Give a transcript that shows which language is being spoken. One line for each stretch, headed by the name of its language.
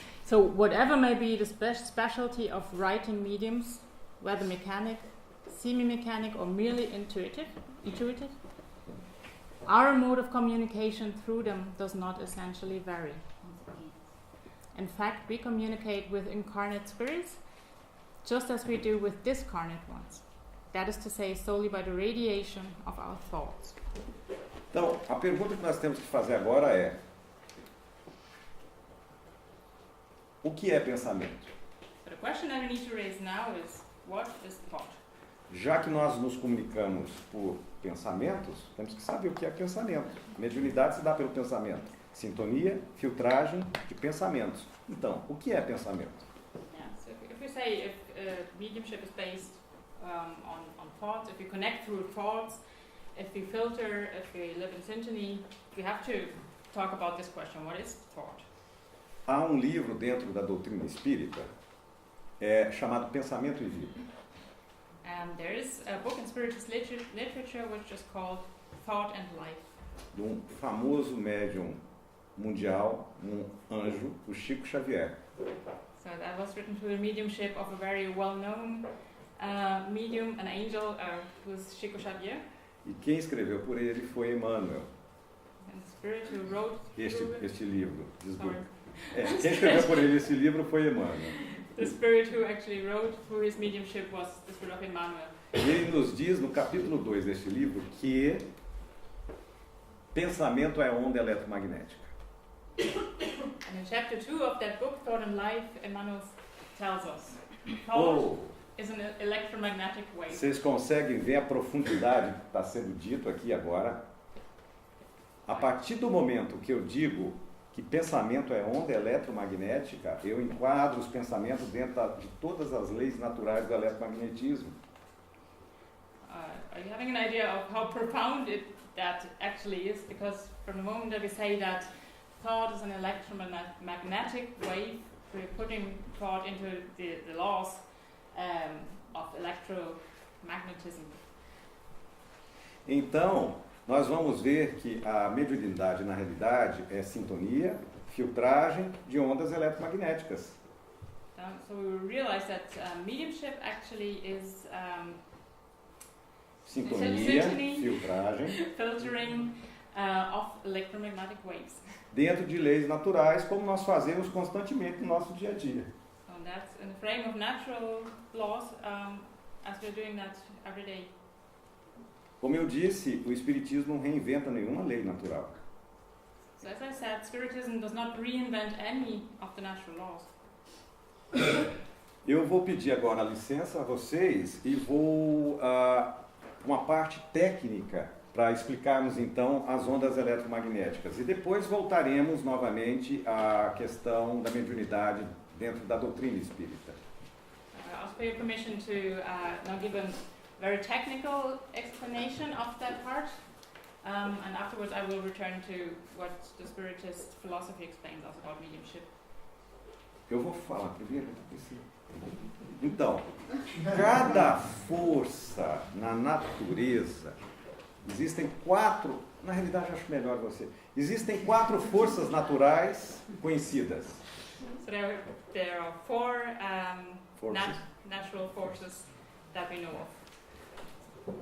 English: So whatever may be the specialty of writing mediums, whether mechanic, semi-mechanic or merely intuitive, our mode of communication through them does not essentially vary. In fact, we communicate with incarnate spirits just as we do with discarnate ones. That is to say, solely by the radiation of our thoughts.
Portuguese: Então, a pergunta que nós temos que fazer agora é: o que é pensamento?
English: But the question that we need to raise now is, what is thought?
Portuguese: Já que nós nos comunicamos por pensamentos, temos que saber o que é pensamento. Mediunidade se dá pelo pensamento. Sintonia, filtragem de pensamentos. Então, o que é pensamento?
English: Yeah, so if we say if mediumship is based on thoughts, if you connect through thoughts, if we filter, if we live in syntony, we have to talk about this question, what is thought?
Portuguese: Há um livro dentro da doutrina espírita chamado Pensamento e Vida.
English: And there is a book in spiritualist literature which is called Thought and Life.
Portuguese: De um famoso médium mundial, um anjo, o Chico Xavier.
English: So that was written through the mediumship of a very well-known medium, an angel, who's Chico Xavier.
Portuguese: E quem escreveu por ele foi Emmanuel,
English: And the spirit who wrote through it.
Portuguese: este livro.
English: Sorry.
Portuguese: Quem escreveu por ele esse livro foi Emmanuel.
English: The spirit who actually wrote through his mediumship was the spirit of Emmanuel.
Portuguese: E ele nos diz no capítulo 2 deste livro que pensamento é onda eletromagnética.
English: And in chapter 2 of that book, Thought and Life, Emmanuel tells us, thought is an electromagnetic wave.
Portuguese: Vocês conseguem ver a profundidade que está sendo dito aqui agora? A partir do momento que eu digo que pensamento é onda eletromagnética, eu enquadro os pensamentos dentro de todas as leis naturais do eletromagnetismo.
English: Are you having an idea of how profound that actually is? Because from the moment that we say that thought is an electromagnetic wave, we're putting thought into the laws of electromagnetism.
Portuguese: Então, nós vamos ver que a mediunidade, na realidade, é sintonia, filtragem de ondas eletromagnéticas.
English: So we realize that mediumship actually is
Portuguese: Sintonia,
English: Syntony.
Portuguese: filtragem,
English: filtering of electromagnetic waves.
Portuguese: dentro de leis naturais, como nós fazemos constantemente no nosso dia a dia.
English: So that's in the frame of natural laws, as we're doing that every day.
Portuguese: Como eu disse, o Espiritismo não reinventa nenhuma lei natural.
English: So as I said, Spiritism does not reinvent any of the natural laws.
Portuguese: Eu vou pedir agora licença a vocês e vou uma parte técnica para explicarmos então as ondas eletromagnéticas. E depois voltaremos novamente à questão da mediunidade dentro da doutrina espírita.
English: I'll ask for your permission to now give a very technical explanation of that part, and afterwards I will return to what the Spiritist philosophy explains us about mediumship.
Portuguese: Eu vou falar primeiro. Então, cada força na natureza, existem 4, na realidade acho melhor você, existem 4 forças naturais conhecidas.
English: So there are 4
Portuguese: Forças.
English: natural forces that we know of.